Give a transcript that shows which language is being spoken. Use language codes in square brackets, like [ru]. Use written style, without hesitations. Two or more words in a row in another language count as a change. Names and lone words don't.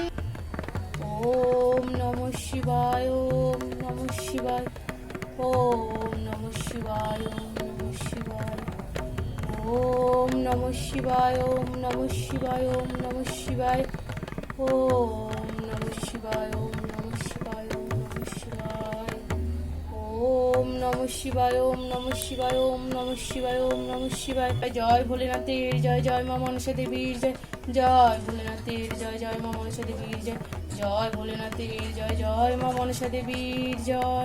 [sa] ওম নমঃ শিবায়, ওম নমঃ শিবায়, ওম নমঃ শিবায়, ওম নমঃ শিবায়, ওম নমঃ শিবায়, ওম নমঃ শিবায়, ওম নমঃ শিবায়, ওম নমঃ শিবায়, ওম নমঃ শিবায়, ওম নমঃ শিবায়, ওম নমঃ শিবায়, ওম নমঃ শিবায়, ওম নমঃ শিবায়, ওম নমঃ শিবায়। [bn] জয় ভোলেনাথের জয়, জয় মা মনসা দেবীর জয়, জয় ভোলেনাথের জয়, জয় মা মনসা দেবীর জয়, জয় ভোলেনাথের জয়, জয় মা মনসা দেবীর জয়।